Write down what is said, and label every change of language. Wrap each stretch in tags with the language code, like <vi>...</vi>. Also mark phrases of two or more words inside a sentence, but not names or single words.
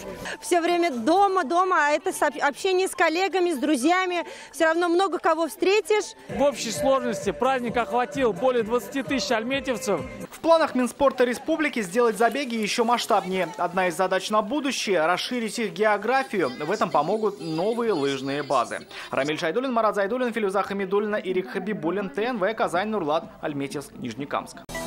<ru>Все время дома, а это общение с коллегами, с друзьями. Все равно много кого встретишь. В общей сложности праздник охватил более 20 тысяч альметьевцев. В планах Минспорта Республики сделать забеги еще масштабнее. Одна из задач на будущее – расширить их географию. В этом помогут новые лыжные базы. Рамиль Шайдуллин, Марат Зайдуллин, Филюза Хамидуллина, Ирик Хабибуллин, ТНВ, Казань, Нурлат, Альметьевск, Нижнекамск.</ru>